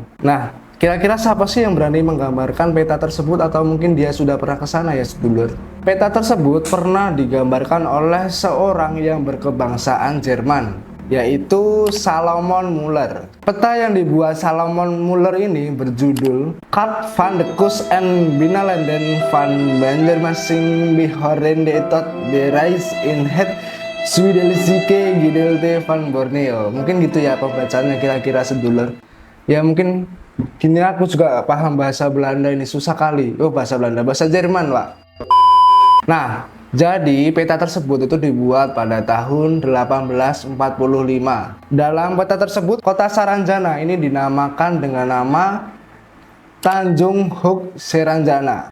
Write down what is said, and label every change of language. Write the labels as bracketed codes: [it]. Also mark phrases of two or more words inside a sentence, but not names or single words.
[id] Nah, kira-kira siapa sih yang berani menggambarkan peta tersebut atau mungkin dia sudah pernah ke sana ya, sedulur? Peta tersebut pernah digambarkan oleh seorang yang berkebangsaan Jerman, yaitu Salomon Muller. Peta yang dibuat Salomon Muller ini berjudul Kaart van de Kust en Binnenlanden van Banjarmasin Behorende tot de Reis in het Zuidelijke Gedeelte van Borneo. Mungkin gitu ya pembacanya kira-kira, sedulur. Ya mungkin gini, aku juga paham bahasa Belanda ini, susah kali. Oh, bahasa Belanda, bahasa Jerman, Pak. Nah, jadi peta tersebut itu dibuat pada tahun 1845. Dalam peta tersebut, kota Saranjana ini dinamakan dengan nama Tanjung Huk Seranjana.